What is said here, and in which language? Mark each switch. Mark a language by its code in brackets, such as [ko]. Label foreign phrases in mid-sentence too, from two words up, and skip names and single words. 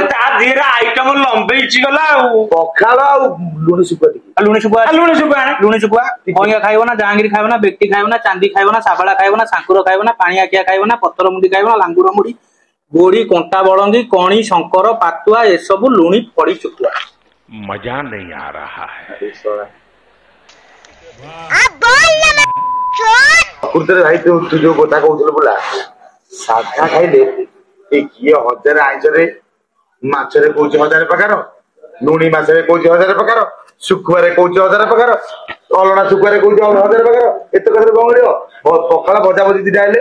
[or] ତା ଦିହରେ ଆଇଟମ ଲମ୍ବେଇଛି ଗଲା ଆଉ ପଖାଳ ଆଉ ଲୁଣି ଶୁଖୁଆ ଟିକେ ଲୁଣି ଶୁଖୁଆ ଲୁଣି ଶୁଖୁଆ ଆଣେ। ଲୁଣି ଶୁଖୁଆ କଇଁଆ ଖାଇବ ନା ଜାହାଙ୍ଗୀର ଖାଇବ ନା ବ୍ୟକ୍ତି ଖାଇବ ନା ଚାନ୍ଦି ଖାଇବ ନା ଶାବଳା ଖାଇବ ନା ସାଙ୍କୁର ଖାଇବ ନା ପାଣି ଆଖିଆ ଖାଇବ ନା ପତର ମୁଣ୍ଡି ଖାଇବ ନା ଲାଙ୍ଗୁର ମୁଢି ଗୋଡି କଣ୍ଟା ବଳଙ୍ଗି କଣି ଶଙ୍କର ପାତୁଆ ଏସବୁ ଲୁଣି ପଡି ଶୁଖୁଆ। [hi] मजा नहीं आ रहा है। [or] ପ୍ରକୃତରେ ଭାଇ ତୁ ଯୋଉ କଥା କହୁଥିଲୁ ବୋଲା ସାଧା ଖାଇଲେ ଏ କିଏ 1000 ଆଇଁଷରେ ମାଛରେ କହୁଛି 1000 ପ୍ରକାର ଲୁଣି ମାଛରେ କହୁଛି 1000 ପ୍ରକାର ଶୁଖୁଆରେ କହୁଛି 1000 ପ୍ରକାର ଅଲଣା ଶୁଖୁଆରେ କହୁଛି 1000 ପ୍ରକାର ଏତେ କଥାରେ କଣ ମିଳିବ ପଖାଳ ଭଜା ଭଜି ଦିଟା ହେଲେ